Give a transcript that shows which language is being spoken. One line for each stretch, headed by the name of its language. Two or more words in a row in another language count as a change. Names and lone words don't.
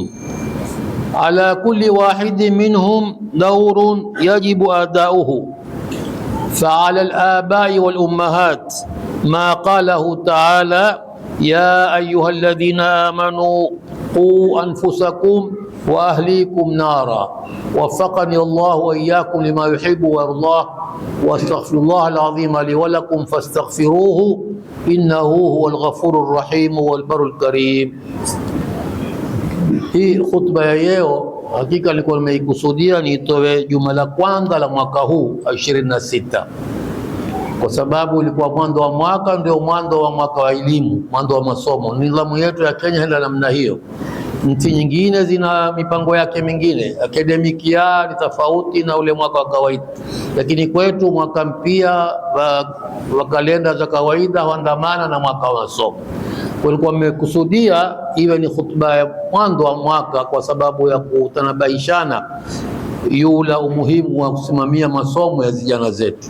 Arabic: على كل واحد منهم دور يجب أداؤه، فعلى الآباء والأمهات ما قاله تعالى: يا أيها الذين آمنوا قوا أنفسكم وأهليكم نارا. وفقني الله وإياكم لما يحب ويرضاه، واستغفر الله العظيم لي ولكم فاستغفروه إنه هو الغفور الرحيم والبر الكريم.
Swahili: Hii khutba ya leo hakika nilikuwa nimeikusudia niitoe juma la kwanza la mwaka huu 26, kwa sababu ilikuwa mwanzo wa mwaka, ndio mwanzo wa mwaka wa elimu, mwanzo wa masomo. Nidhamu yetu ya Kenya ina namna hiyo. Nchi nyingine zina mipango yake mingine,
English: academic year
Swahili: ni tofauti na ule mwaka wa kawaida, lakini kwetu mwaka mpya wa kalenda za kawaida huandamana na mwaka wa masomo. Kulikuwa mmekusudia iwe ni khutba ya mwanzo wa mwaka kwa sababu ya kutanabaishana yula umuhimu wa kusimamia masomo ya vijana zetu.